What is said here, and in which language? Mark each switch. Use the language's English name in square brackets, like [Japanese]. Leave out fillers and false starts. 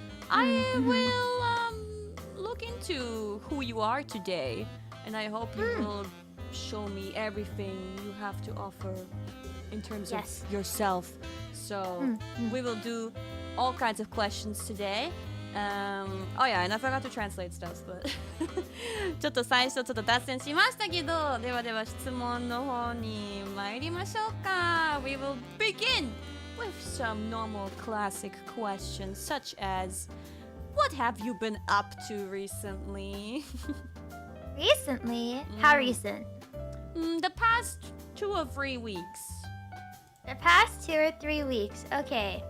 [English] I will look into who you are today, and I hope you will show me everything you have to offer in terms of yourself. So we will do all kinds of questions today. Oh yeah, and I forgot to translate stuff, but [Japanese] ちょっと最初ちょっと脱線しましたけど、ではでは質問の方に参りましょうか。 [English] We will begin with some normal classic questions such as what have you been up to recently? Recently? How recent? The past 2 or 3 weeks. The past 2 or 3 weeks. Okay.